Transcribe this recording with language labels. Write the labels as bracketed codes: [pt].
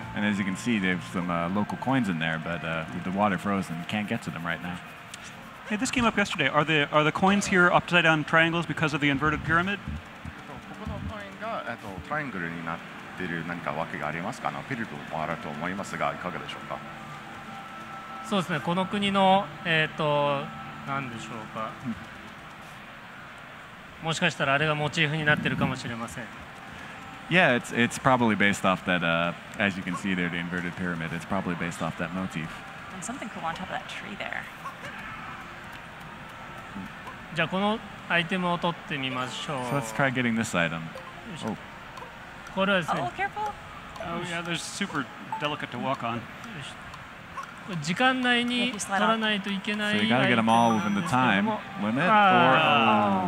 [en] And as you can see, there's some local coins in there, but with the water frozen, can't get to them right now. Hey, this came up yesterday. Are the coins here upside down triangles because of the inverted pyramid? [ja] ここのコインがトライアングルになっている何か訳がありますか？ピルトもあると思いますがいかがでしょうか？そうですね。この国の何でしょうか。もしかしたらあれがモチーフになってるかもしれません。 [en] Yeah, it's probably based off that. As you can see there, the inverted pyramid. It's probably based off that motif. And something cool on top of that tree there. [ja] じゃあこのアイテムを取ってみましょう。 [en] So let's try getting this item. Oh, [ja] これはです [en] Oh, [ja] ね。 [en] careful. Oh yeah, they're super delicate to walk on. [ja] 時間内に取らないといけない [en] So you gotta get them all within the time limit, or